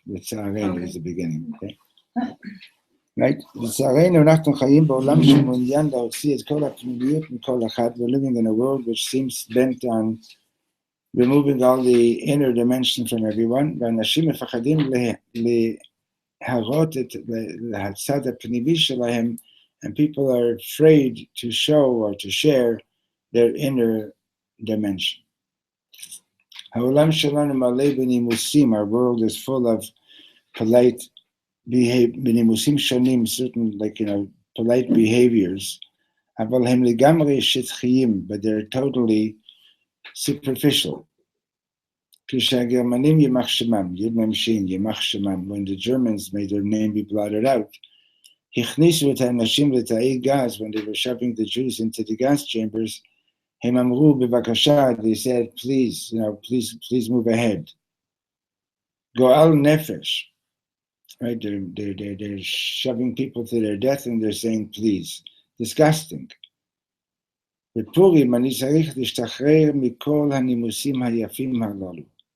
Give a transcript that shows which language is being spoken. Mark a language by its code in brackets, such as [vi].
[en] לצערנו is the beginning, okay? Right? [he] לצערנו אנחנו חיים בעולם שמעוניין להוציא את כל הפנימיות מכל אחד. [en] We're living in a world which seems bent on removing all the inner dimension from everyone. [he] ואנשים מפחדים להראות את הצד הפנימי שלהם, [en] and people are afraid to show or to share their inner dimension. [he] העולם שלנו מלא בנימוסים. [en] Our world is full of polite behave, [he] benimusim shonim, [en] certain, like, polite behaviors, [he] אבל הם לגמרי שטחיים, [en] but they're totally superficial. [he] כשהגרמנים יימח שמם, ימם שין, יימח שמם, [en] when the Germans made their name be blotted out, [he] הכניסו את האנשים לתאי גז, [en] when they were shoving the Jews into the gas chambers, [he] הם אמרו בבקשה, [en] they said, please, please move ahead. [he] גועל נפש, [en] right? They're shoving people to their death and they're saying, please. Disgusting. [he] בפורים אני צריך להשתחרר מכל הנימוסים היפים הללו.